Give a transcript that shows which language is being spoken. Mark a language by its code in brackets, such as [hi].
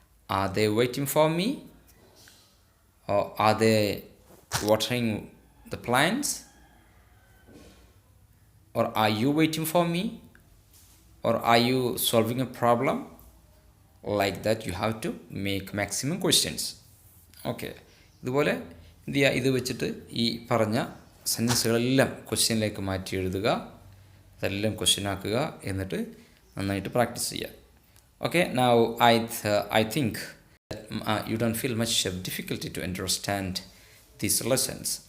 [en] Are they waiting for me? Or are they watering the plants? Or are you waiting for me? Or are you solving a problem? Like that you have to make maximum questions. [ml] Okay. ഇതുപോലെ എന്ത് ചെയ്യുക? ഇത് വെച്ചിട്ട് ഈ പറഞ്ഞ സെൻറ്റൻസുകളെല്ലാം ക്വസ്റ്റ്യനിലേക്ക് മാറ്റി എഴുതുക, അതെല്ലാം ക്വസ്റ്റ്യൻ ആക്കുക, എന്നിട്ട് നന്നായിട്ട് പ്രാക്ടീസ് ചെയ്യുക. [en] Okay, now I think that you don't feel much of difficulty to understand these lessons.